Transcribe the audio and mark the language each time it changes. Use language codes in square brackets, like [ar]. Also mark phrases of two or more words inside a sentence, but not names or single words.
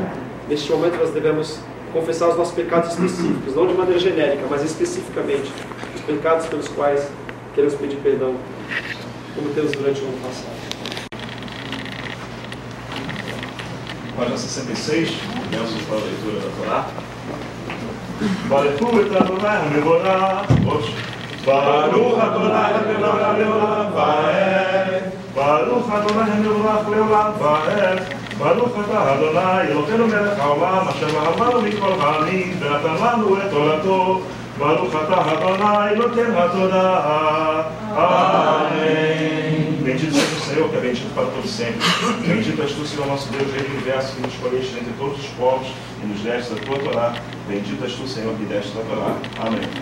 [pt] Neste momento nós devemos confessar os nossos pecados específicos, não de maneira genérica, mas especificamente os pecados pelos quais queremos pedir perdão, como temos durante o ano passado. Página 66, versos para a leitura da Torá. [he] ברוך אדוני המבורך, ברוך אדוני המבורך ועד, ברוך אדוני המבורך לעולם ועד, ברוך אדוני אלוהינו מלך העולם, אשר אהבנו מכל העמים, ונתן לנו את תורתו, ברוך אדוני אלוהינו התורה. [pt] Amém. Bendito seja o Senhor, que é bendito para todos sempre. Bendito és tu, Senhor nosso Deus, Rei do universo, que nos escolheste entre todos os povos e nos deste a tua Torá. Bendito és tu, Senhor, que deste a Torá. Amém.